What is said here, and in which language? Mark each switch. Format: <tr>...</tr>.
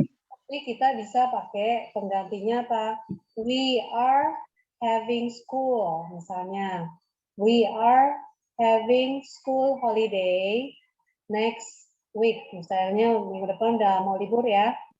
<id>Tapi kita bisa pakai penggantinya apa?</id> <en>We are having school, misalnya. We are having school holiday next week.</en> <id>Misalnya minggu depan udah mau libur ya.</id>